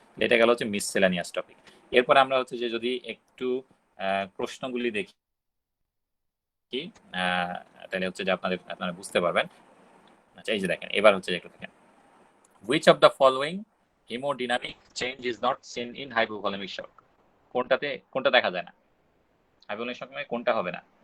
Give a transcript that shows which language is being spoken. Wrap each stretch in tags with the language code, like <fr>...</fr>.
<bn>এটা গেল হচ্ছে মিসসেলানিয়াস টপিক। এরপর আমরা হচ্ছে যে যদি একটু প্রশ্নগুলি দেখি তাহলে হচ্ছে যে আপনারা বুঝতে পারবেন। আচ্ছা, এই যে দেখেন, এবার হচ্ছে যে একটু দেখেন,</bn> <en>which of the following hemodynamic change is not seen in hypovolemic shock?</en> <bn>কোনটা দেখা যায় না হাইপোভলিমিক শক, মানে কোনটা হবে না?</bn>